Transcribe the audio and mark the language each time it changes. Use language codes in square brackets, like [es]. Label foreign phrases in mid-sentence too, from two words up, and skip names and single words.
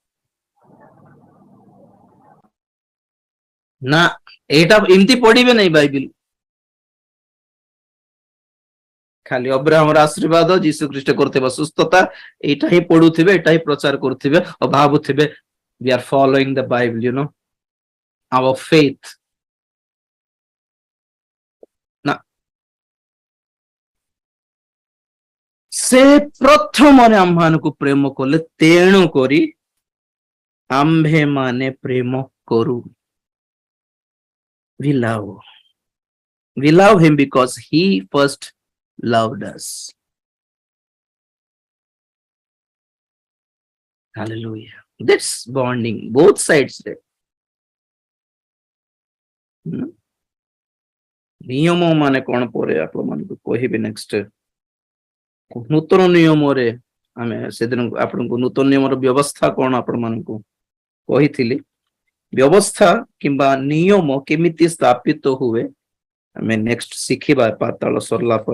[or] ନା, ଏଇଟା ଏମିତି ପଢିବେ ନାହିଁ ବାଇବେଲ। ଖାଲି ଅବ୍ରାହମର ଆଶୀର୍ବାଦ, ଯୀଶୁ ଖ୍ରୀଷ୍ଟ କରୁଥିବା ସୁସ୍ଥତା, ଏଇଟା ହିଁ ପଢୁଥିବେ, ଏଇଟା ହିଁ ପ୍ରଚାର କରୁଥିବେ ଆଉ ଭାବୁଥିବେ [en] we are following the Bible, our faith. [or] ନା, ସେ ପ୍ରଥମରେ ଆମ୍ଭମାନଙ୍କୁ ପ୍ରେମ କଲେ, ତେଣୁ କରି ଆମ୍ଭେ ମାନେ ପ୍ରେମ କରୁ। [en] We love him because he first loved us. Hallelujah. That's bonding both sides. [or] ନିୟମ ମାନେ କଣ ପରେ ଆପଣମାନଙ୍କୁ କହିବି ନେକ୍ସଟ। ନୂତନ ନିୟମରେ ଆମେ ସେଦିନ ଆପଣଙ୍କୁ ନୂତନ ନିୟମର ବ୍ୟବସ୍ଥା କଣ ଆପଣମାନଙ୍କୁ କହିଥିଲି। ବ୍ୟବସ୍ଥା କିମ୍ବା ନିୟମ କେମିତି ସ୍ଥାପିତ ହୁଏ ଆମେ ନେକ୍ସଟ ଶିଖିବା ପାତାଳ ସରିଲା ପରେ।